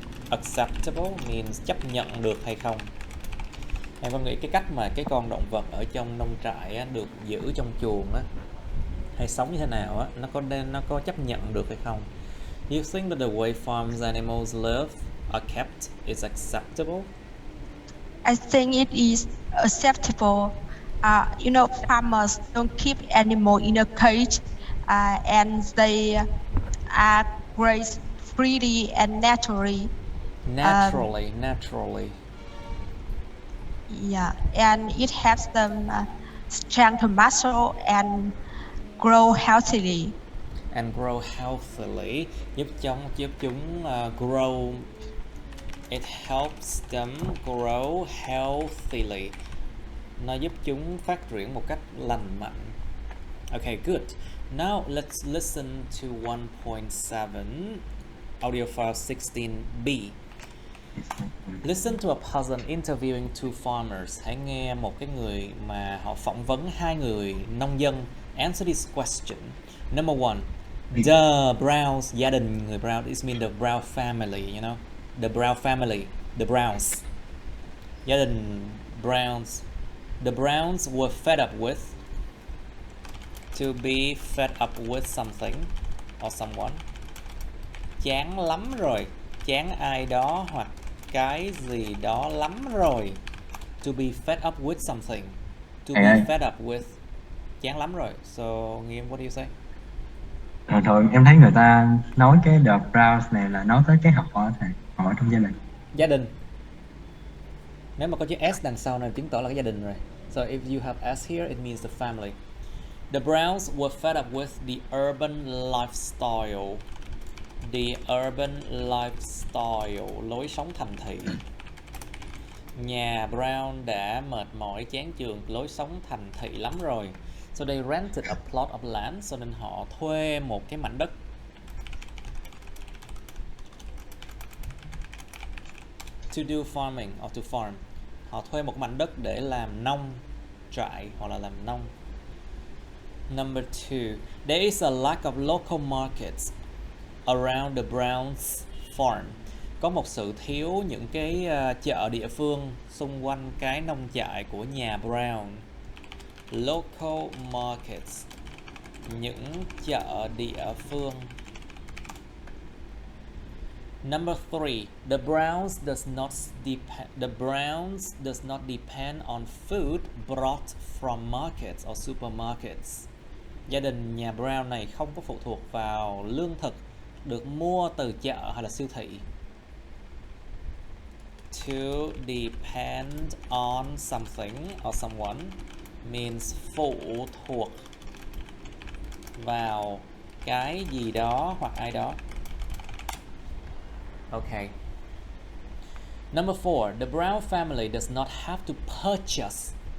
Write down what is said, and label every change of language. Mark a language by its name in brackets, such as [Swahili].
[English] Acceptable means [Vietnamese] chấp nhận được hay không? Em có nghĩ cái cách mà cái con động vật ở trong nông trại á, được giữ trong chuồng á, hay sống như thế nào á, nó có chấp nhận được hay không? [English] Do you think that the way farms animals live are kept is acceptable? I think it is acceptable. Farmers don't keep animals in a cage, and they are grazed freely and naturally. Naturally. Yeah, and it helps them strengthen muscle and grow healthily. [Vietnamese] Giúp chúng grow. [English] It helps them grow healthily. [Vietnamese] Nó giúp chúng phát triển một cách lành mạnh. [English] Okay, good. Now let's listen to 1.7 audio file 16b. Listen to a person interviewing two farmers. [Vietnamese] Hãy nghe một cái người mà họ phỏng vấn hai người nông dân. [English] Answer this question. Number one, the Browns, [Vietnamese] gia đình người Brown, [English] it means the Brown family, you know, the Brown family, the Browns, [Vietnamese] gia đình Browns. [English] The Browns were fed up with. To be fed up with something or someone. [Vietnamese] Chán lắm rồi, chán ai đó hoặc cái gì đó lắm rồi. [English] To be fed up with something. To be fed up with. [Vietnamese] Chán lắm rồi. [English] So, Nghiêm, what do you say? [Vietnamese] Thường em thấy người ta nói cái the Browns này là nói tới cái họ trong gia đình. Gia đình. Nếu mà có chữ S đằng sau này chứng tỏ là cái gia đình rồi. [English] So if you have S here, it means the family. The Browns were fed up with the urban lifestyle. The urban lifestyle, [Vietnamese] lối sống thành thị. Nhà Brown đã mệt mỏi chán chường lối sống thành thị lắm rồi. [English] So they rented a plot of land, [Vietnamese] cho nên họ thuê một cái mảnh đất. [English] To do farming or to farm. [Vietnamese] Họ thuê một mảnh đất để làm nông trại hoặc là làm nông. [English] Number two, there is a lack of local markets around the Browns farm. [Vietnamese] Có một sự thiếu những cái chợ địa phương xung quanh cái nông trại của nhà Brown. [English] Local markets, [Vietnamese] những chợ địa phương. [English] Number three, the Browns does not depend on food brought from markets or supermarkets. [Vietnamese] Gia đình nhà Brown này không có phụ thuộc vào lương thực được mua từ chợ hay là siêu thị. [English] To depend on something or someone means [Vietnamese] phụ thuộc vào cái gì đó hoặc ai đó. [English] Okay. Number four, the Brown family does not have to purchase.